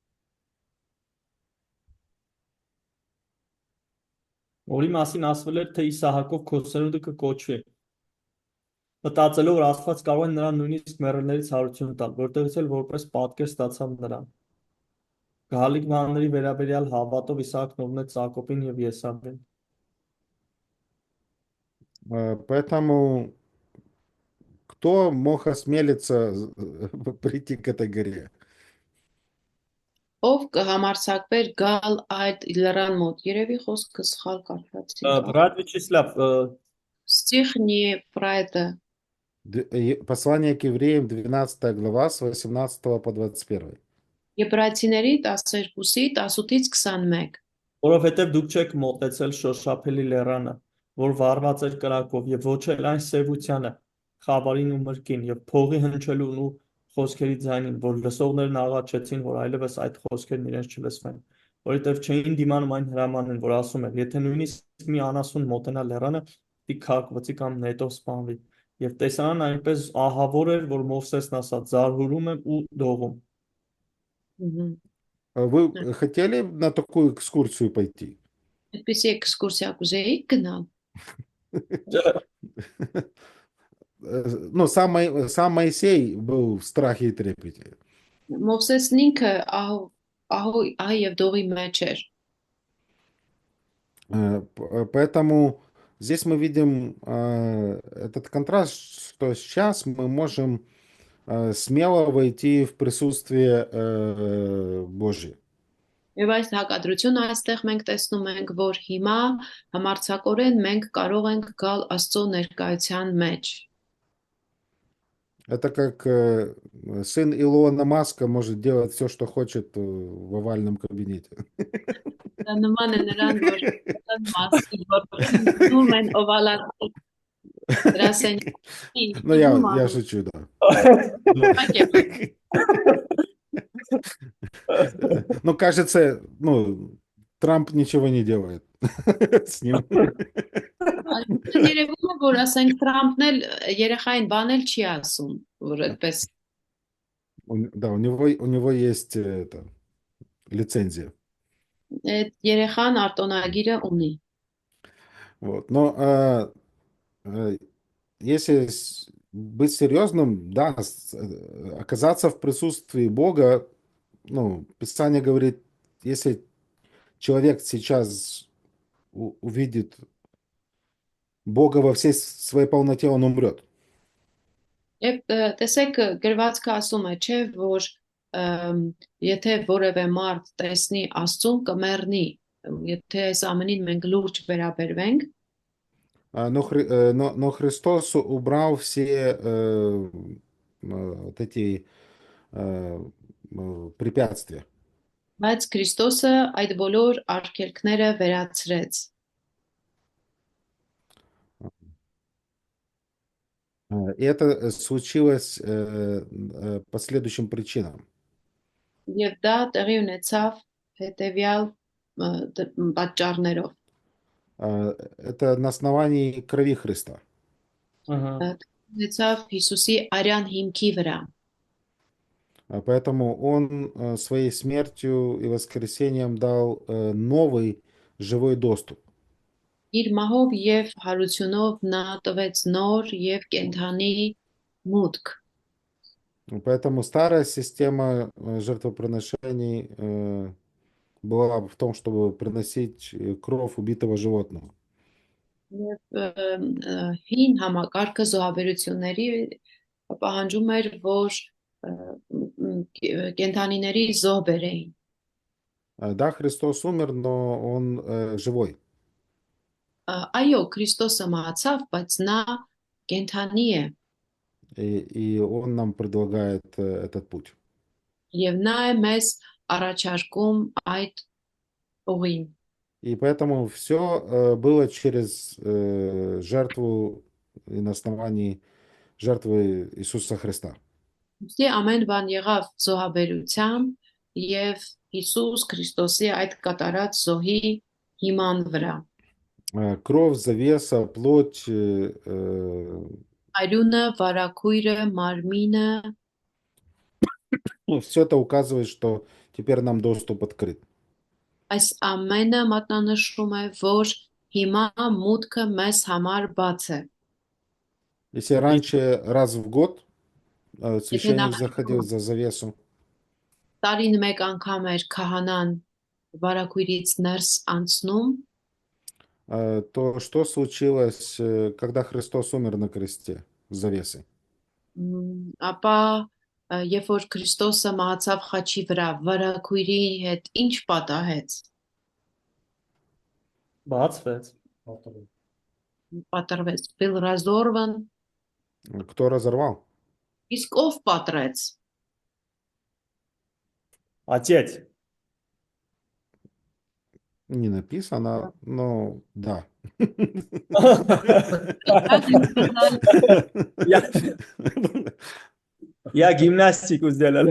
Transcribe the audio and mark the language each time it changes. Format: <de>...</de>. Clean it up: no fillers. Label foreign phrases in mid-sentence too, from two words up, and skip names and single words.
<hy>Որի մասին ասվել էր, թե Իսահակով քո սերունդը կկոչվի։ Մտածելով, որ Աստված կարող է նրան նույնիսկ մեռելներից հարություն տալ, որտեղից էլ որպես պատկեր ստացավ նրան։ Գալիք բանների վերաբերյալ հավատով Իսահակն օրհնեց Սակոբին եւ Եսավին։</hy> <ru>Поэтому кто мог осмелиться прийти к этой горе?</ru> <hy>ով կհամարձակվեր գալ այդ լեռան մոտ։ Երևի խոսքը սխալ կարդացի։</hy> <ru>Брат Վիչիսլավ, Стих не про это. Послание к евреям, 12 глава, с 18 по 21.</ru> <hy>Եբրայեցիների 12-ի 18-ից 21։ որովհետև դուք չեք մոտեցել շոշափելի լեռանը, որ վառված էր կրակով, եւ ոչ էլ այն սևությանը, խավարին ու մրկին, եւ փողի հնչելուն ու խոսքերի ձայնին, որ լսողներն աղաչեցին, որ այլևս այդ խոսքերն իրենց չլսվեն, որովհետև չէին դիմանում այն հրամանին, որ ասում էր, եթե նույնիսկ մի անասուն մոտենա լեռանը, պիտի քաղաքվծի կամ նետով սպանվի, եւ տեսարանն այնպես ահավոր էր, որ Մովսեսն ասաց, զարհուրում եմ ու դողում։</hy> <ru>Вы хотели на такую экскурсию пойти?</ru> <hy>Այդպիսի էքսկուրսիա կուզեիք գնալ։</hy> <ru>Ну, сам Моисей был в страхе и трепете.</ru> <hy>Մովսեսն ինքը ահ եւ դողի մեջ էր։</hy> <ru>Поэтому здесь мы видим этот контраст, что сейчас мы можем смело войти в присутствие Божие.</ru> <hy>Եվ այս հակադրությունը այստեղ մենք տեսնում ենք, որ հիմա համարձակորեն մենք կարող ենք գալ Աստծո ներկայության մեջ։</hy> <ru>Это как сын Илона Маска может делать все, что хочет в овальном кабинете.</ru> <hy>Դա նման է նրան, որ մասի որում են օվալացի դրասենյակի։</hy> <ru>Ну, я шучу, да. Ну, кажется, ну, Трамп ничего не делает с ним.</ru> <hy>Երևում է, որ ասենք Թրամփն էլ երեխային բան էլ չի ասում, որ այդպես</hy> <ru>Да, у него есть это, лицензия.</ru> <hy>այդ երեխան արտոնագիրը ունի։</hy> <ru>Вот. Но если быть серьезным, да, оказаться в присутствии Бога, ну, Писание говорит, если человек сейчас увидит Бога во всей своей полноте, он умрет.</ru> <hy>Եվ տեսեք գրվածքը ասում է, չէ, որ եթե որևէ մարդ տեսնի Աստծուն կմեռնի, եթե այս ամենին մենք լուրջ վերաբերվենք,</hy> <ru>но Христос убрал все вот эти препятствия.</ru> <hy>բայց Քրիստոսը այդ բոլոր արգելքները վերացրեց։</hy> <ru>И это случилось по следующим причинам.</ru> <hy>Եվ դա տեղի ունեցավ հետևյալ պատճառներով։</hy> <ru>Это на основании крови Христа.</ru> <hy>Ունեցավ Հիսուսի արյան հիմքի վրա։</hy> <ru>Поэтому он своей смертью и воскресением дал новый живой доступ.</ru> <hy>Իր մահով եւ հարությունով նա տվեց նոր եւ կենթանի մուտք։</hy> <ru>Поэтому старая система жертвоприношений была в том, чтобы приносить кровь убитого животного.</ru> <hy>Եվ հին համակարգը զոհաբերությունների պահանջում էր, որ կենդանիների զոհ բերեին։</hy> <ru>Да, Христос умер, но Он живой.</ru> <hy>Այո, Քրիստոսը մահացավ, բայց նա կենդանի է</hy> <ru>И Он нам предлагает этот путь.</ru> <hy>եւ նա է մեզ առաջարկում այդ ուղին։</hy> <ru>И поэтому все было через жертву и на основании жертвы Иисуса Христа.</ru> <hy>Ուստի ամեն բան եղավ զոհաբերությամբ եւ Հիսուս Քրիստոսի այդ կատարած զոհի հիման вրա։</hy> <ru>Кровь, завеса, плоть,</ru> <hy>Արյունը, վարակույրը, մարմինը,</hy> <ru>все это указывает, что теперь нам доступ открыт.</ru> <hy>այս ամենը մատնանշում է, որ հիմա մուտքը մեզ համար բաց է։</hy> <ru>Если раньше раз в год священник</ru> <hy>նախ-</hy> <ru>заходил за завесу,</ru> <hy>Տարին մեկ անգամ էր քահանան վարակույրից ներս անցնում,</hy> <ru>то что случилось, когда Христос умер на кресте с завесой?</ru> <hy>ապա երբ որ Քրիստոսը մահացավ խաչի վրա, վարակույրի հետ ինչ պատահեց։ Բացվեց։ Պատրվեց,</hy> <ru>byl разорван, Кто разорвал?</ru> <hy>իսկ ով պատրեց։</hy> <ru>Отец։ Не написано, но да. Я гимнастику сделал.</ru>